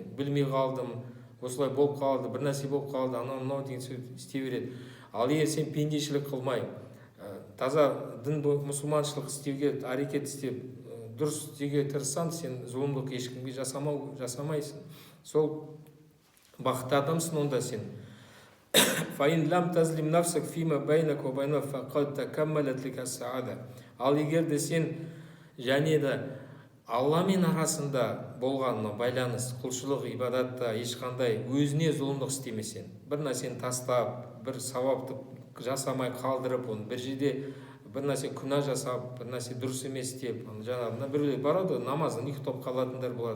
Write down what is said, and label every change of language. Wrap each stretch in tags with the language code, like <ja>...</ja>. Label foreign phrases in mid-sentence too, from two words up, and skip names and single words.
<kk>Білмей қалдым, осылай болып қалды, бір нәрсе болып қалды, анау деген сөз істей береді. Ал егер сен пендешілік қылмай, таза дін мұсылманшылық істеуге әрекет істеп, дұрыс істеуге тырыссаң, сен зұлымдық ешкімге жасамайсың. Сол бақытты адамсың онда сен.</kk> <ar>فإن لم تظلم نفسك فيما بينك وبين فقد تكاملت لك سعادة.</ar> <kk>Ал егер де сен және де Алламен арасында болған байланыс, құлшылық, ибадатта ешқандай өзіне зұлымдық істемесең, бір нәрсені тастап, бір сауапты жасамай қалдырып, оны бір жерде бір нәрсе күнә жасап, бір нәрсе дұрыс емес деп, жаңағы біреулер барады, намазын ұйықтап қалатындар болады.</kk>